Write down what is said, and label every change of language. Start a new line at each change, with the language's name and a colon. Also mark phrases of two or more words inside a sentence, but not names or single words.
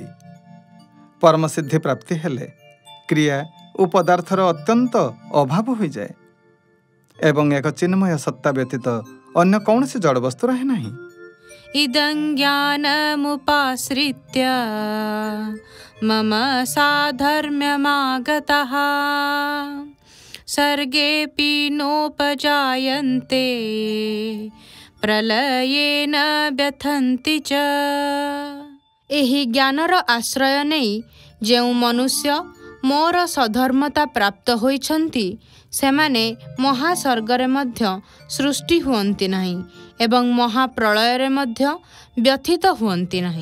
Odia: ପରମସିଦ୍ଧି ପ୍ରାପ୍ତି ହେଲେ କ୍ରିୟା ଓ ପଦାର୍ଥର ଅତ୍ୟନ୍ତ ଅଭାବ ହୋଇଯାଏ ଏବଂ ଏକ ଚିନ୍ମୟ ସତ୍ତା ବ୍ୟତୀତ ଅନ୍ୟ କୌଣସି ଜଡ଼ବସ୍ତୁ ରହେ ନାହିଁ।
Sanskrit: ଇଦଂ ଜ୍ଞାନମୁପାଶ୍ରିତ୍ୟ ମମ ସାଧର୍ମ୍ୟମାଗତଃ सर्गेऽपि नोपजायन्ते प्रलयेन व्यथन्ति च।
Odia: ଏହି ଜ୍ଞାନର ଆଶ୍ରୟ ନେଇ ଯେଉଁ ମନୁଷ୍ୟ ମୋର ସଧର୍ମତା ପ୍ରାପ୍ତ ହୋଇଛନ୍ତି, ସେମାନେ ମହାସର୍ଗରେ ମଧ୍ୟ ସୃଷ୍ଟି ହୁଅନ୍ତି ନାହିଁ ଏବଂ ମହାପ୍ରଳୟରେ ମଧ୍ୟ ବ୍ୟଥିତ ହୁଅନ୍ତି ନାହିଁ।